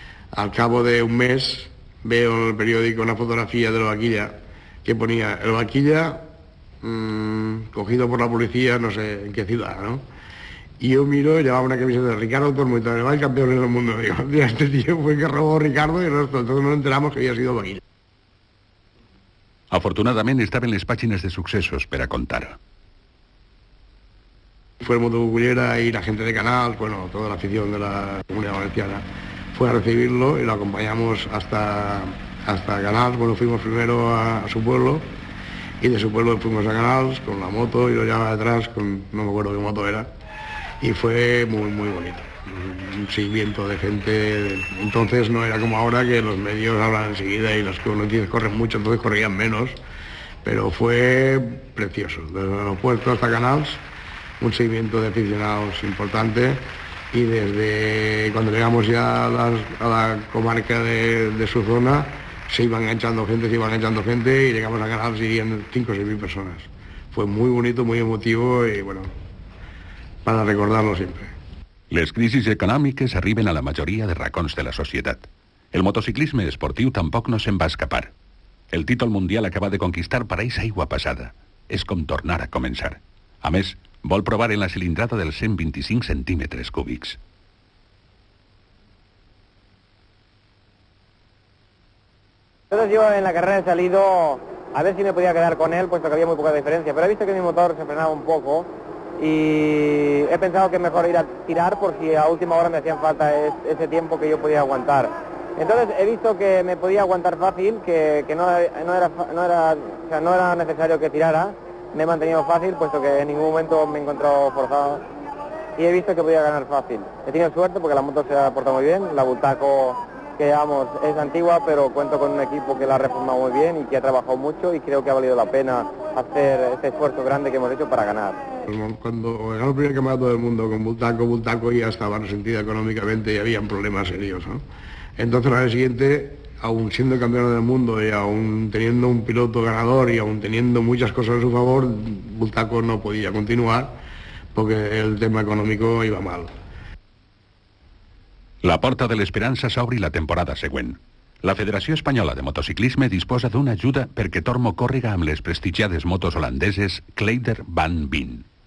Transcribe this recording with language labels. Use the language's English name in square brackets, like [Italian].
[Spanish] Al cabo de un mes veo en el periódico una fotografía de la vaquilla que ponía el vaquilla cogido por la policía, no sé en qué ciudad, ¿no? Y yo miro y llevaba una camiseta de Ricardo Tormo y Torrevall, campeones del mundo. Digo, este tío fue el que robó Ricardo y el resto. Entonces nos enteramos que había sido vaquilla. [Catalan] Afortunadament estaven les pàgines de successos per a contar. [Spanish] Fue el motocicleta y la gente de Canals, bueno, toda la afición de la Comunidad Valenciana, fue a recibirlo y lo acompañamos hasta Canals. Bueno, fuimos primero a su pueblo y de su pueblo fuimos a Canals con la moto y lo llevaba detrás con, no me acuerdo qué moto era, y fue muy, muy bonito. Un seguimiento de gente. Entonces no era como ahora que los medios hablan enseguida y las noticias corren mucho, entonces corrían menos, pero fue precioso. Desde el aeropuerto hasta Canals, un seguimiento de aficionados importante, y desde cuando llegamos ya a la comarca de su zona, se iban enganchando gente y llegamos a Canals y irían 5 o 6 mil personas. Fue muy bonito, muy emotivo y bueno, para recordarlo siempre. [Catalan] Les crisis econòmiques arriben a la majoria de racons de la societat. El motociclisme esportiu tampoc no se'n va escapar. El títol mundial acaba de conquistar pareix aigua passada. És com tornar a començar. A més, vol provar en la cilindrada dels 125 centímetres cúbics. [Spanish] Entonces yo en la carrera he salido a ver si me podía quedar con él, puesto que había muy poca diferencia, pero he visto que mi motor se frenaba un poco y he pensado que mejor ir a tirar por si a última hora me hacían falta ese tiempo que yo podía aguantar. Entonces he visto que me podía aguantar fácil, que no era necesario que tirara, me he mantenido fácil, puesto que en ningún momento me he encontrado forzado y he visto que podía ganar fácil. He tenido suerte porque la moto se ha portado muy bien, la Bultaco que llevamos es antigua, pero cuento con un equipo que la ha reformado muy bien y que ha trabajado mucho y creo que ha valido la pena hacer este esfuerzo grande que hemos hecho para ganar. Cuando ganó el primer campeonato del mundo con Bultaco ya estaba resentida económicamente y habían problemas serios, ¿no? Entonces al año siguiente, aún siendo campeón del mundo y aún teniendo un piloto ganador y aún teniendo muchas cosas a su favor, Bultaco no podía continuar porque el tema económico iba mal. [Catalan] La porta de l'esperança s'obri la temporada següent. La Federació Espanyola de Motociclisme disposa d'una ajuda perquè Tormo córrega amb les prestigiades motos holandeses Kleider Van Veen.